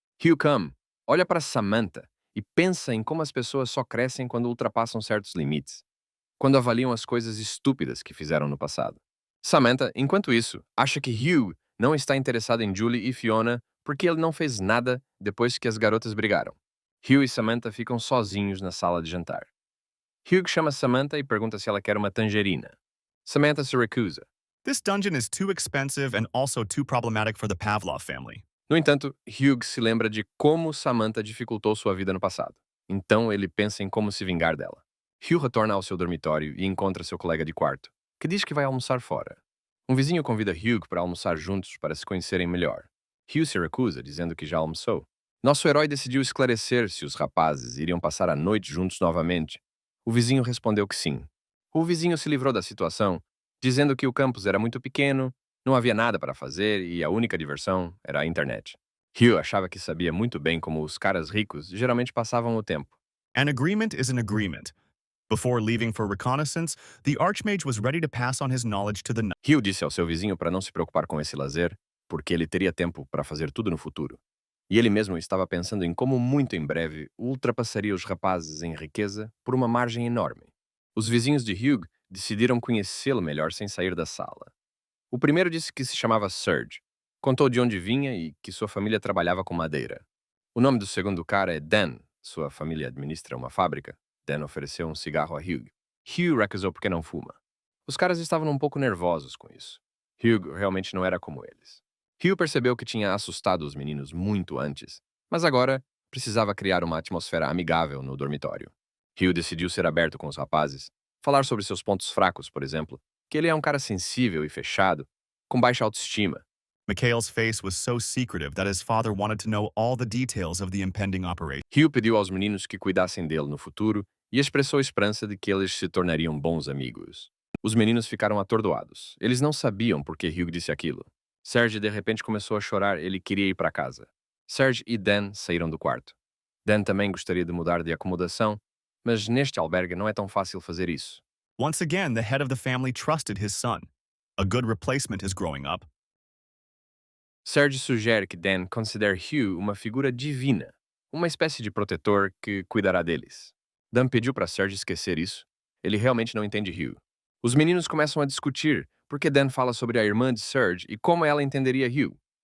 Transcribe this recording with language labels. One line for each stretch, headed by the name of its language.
Portuguese: Hugh come, olha para Samantha e pensa em como as pessoas só crescem quando ultrapassam certos limites, quando avaliam as coisas estúpidas que fizeram no passado. Samantha, enquanto isso, acha que Hugh não está interessado em Julie e Fiona porque ele não fez nada depois que as garotas brigaram. Hugh e Samantha ficam sozinhos na sala de jantar. Hugh chama Samantha e pergunta se ela quer uma tangerina. Samantha se recusa.
English: This dungeon is too expensive and also too problematic for the Pavlov family.
Portuguese: No entanto, Hugh se lembra de como Samantha dificultou sua vida no passado. Então ele pensa em como se vingar dela. Hugh retorna ao seu dormitório e encontra seu colega de quarto, que diz que vai almoçar fora. Um vizinho convida Hugh para almoçar juntos para se conhecerem melhor. Hugh se recusa, dizendo que já almoçou. Nosso herói decidiu esclarecer se os rapazes iriam passar a noite juntos novamente. O vizinho respondeu que sim. O vizinho se livrou da situação, dizendo que o campus era muito pequeno, não havia nada para fazer e a única diversão era a internet. Hugh achava que sabia muito bem como os caras ricos geralmente passavam o tempo.
English: An agreement is an agreement. Before leaving for reconnaissance, the Archmage was ready to pass on his knowledge to the knight.
Portuguese: Hugh disse ao seu vizinho para não se preocupar com esse lazer, porque ele teria tempo para fazer tudo no futuro. E ele mesmo estava pensando em como muito em breve ultrapassaria os rapazes em riqueza por uma margem enorme. Os vizinhos de Hugh decidiram conhecê-lo melhor sem sair da sala. O primeiro disse que se chamava Serge, contou de onde vinha e que sua família trabalhava com madeira. O nome do segundo cara é Dan, sua família administra uma fábrica. Dan ofereceu um cigarro a Hugh. Hugh recusou porque não fuma. Os caras estavam um pouco nervosos com isso. Hugh realmente não era como eles. Hugh percebeu que tinha assustado os meninos muito antes, mas agora precisava criar uma atmosfera amigável no dormitório. Hugh decidiu ser aberto com os rapazes, falar sobre seus pontos fracos, por exemplo, que ele é um cara sensível e fechado, com baixa autoestima.
English: Mikhail's face was so secretive that his father wanted to know all the details of the impending operation.
Portuguese: Hugh pediu aos meninos que cuidassem dele no futuro e expressou esperança de que eles se tornariam bons amigos. Os meninos ficaram atordoados. Eles não sabiam por que Hugh disse aquilo. Serge de repente começou a chorar, ele queria ir para casa. Serge e Dan saíram do quarto. Dan também gostaria de mudar de acomodação, mas neste albergue não é tão fácil fazer isso.
English: Once again, the head of the family trusted his son. A good replacement is growing up.
Portuguese: Serge sugere que Dan considere Hugh uma figura divina, uma espécie de protetor que cuidará deles. Dan pediu para Serge esquecer isso. Ele realmente não entende Hugh. Os meninos começam a discutir porque Dan fala sobre a irmã de Serge e como ela entenderia Hugh.